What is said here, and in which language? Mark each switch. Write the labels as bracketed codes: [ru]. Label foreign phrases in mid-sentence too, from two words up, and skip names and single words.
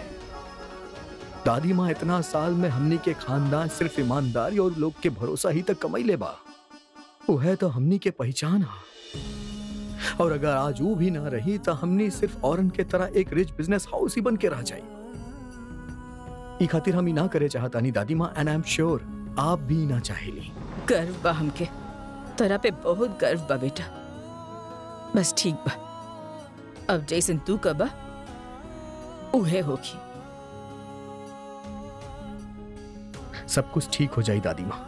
[bho] दादी माँ, इतना साल में हमनी के खानदान सिर्फ ईमानदारी और लोग के भरोसा ही तक कमाई ले बा। वो है तो हमनी के पहचान हा, और अगर आज वो भी ना रही तो हमनी सिर्फ औरन के तरह एक [en] rich business house [bho] ही बन के रह जाए। ई खातिर हम ही ना करे चाहतानी दादी माँ, [en] And I am sure [bho] आप भी ना चाहेली। गर्व बा हमके, तोरा पे बहुत गर्व बा बेटा। बस ठीक बा, अब जैसन तू कबा उहे होगी। सब कुछ ठीक हो जाए दादी माँ।